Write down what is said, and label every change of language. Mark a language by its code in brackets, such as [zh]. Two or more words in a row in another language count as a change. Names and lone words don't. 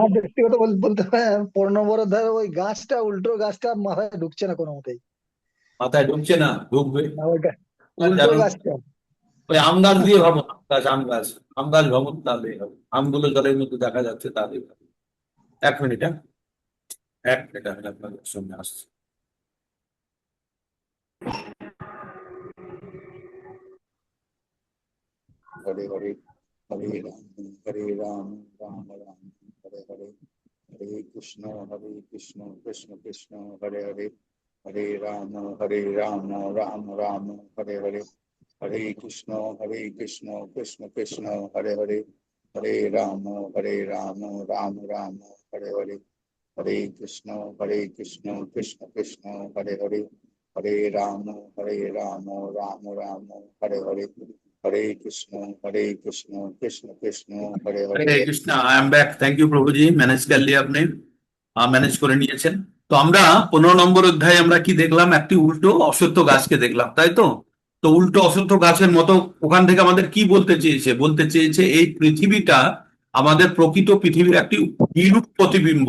[bn] আমার ব্যক্তিগত বলতে হয়, 15 নম্বর ধরো ওই গাছটা, উল্টো গাছটা মাথায় ঢুকছে না কোনো মতেই। মাথায় ঢুকছে না, ঢুকবে। না, ওই আর উল্টো জানুন, গাছটা। ওই আম গাছ দিয়ে ভাবো। আম গাছ ভ্রমণ তাহলে হবে। আমগুলো জলের মধ্যে দেখা যাচ্ছে তাহলে হবে। 1 মিনিট, হ্যাঁ, 1 মিনিট, আমি আপনাদের সঙ্গে আসছি। [sa] हरे हरे हरे राम राम राम हरे हरे हरे कृष्ण कृष्ण कृष्ण हरे हरे हरे राम राम राम हरे हरे हरे कृष्ण कृष्ण कृष्ण हरे हरे हरे राम राम राम हरे हरे हरे कृष्ण कृष्ण कृष्ण हरे हरे हरे राम राम राम हरे हरे हरे कृष्ण कृष्ण कृष्ण हरे हरे [bn] হরে কৃষ্ণ। [en] I am back. Thank you [bn] প্রভুজি, ম্যানেজ করলি আপনি, ম্যানেজ করে নিয়েছেন। তো আমরা 15 নম্বর অধ্যায়ে আমরা কি দেখলাম? একটি উল্টো অসত্য গাছকে দেখলাম, তাই তো? তো উল্টো অসত্য গাছের মতো ওখান থেকে আমাদের কি বলতে চেয়েছে এই পৃথিবীটা আমাদের প্রকৃত পৃথিবীর একটি বিরূপ প্রতিবিম্ব।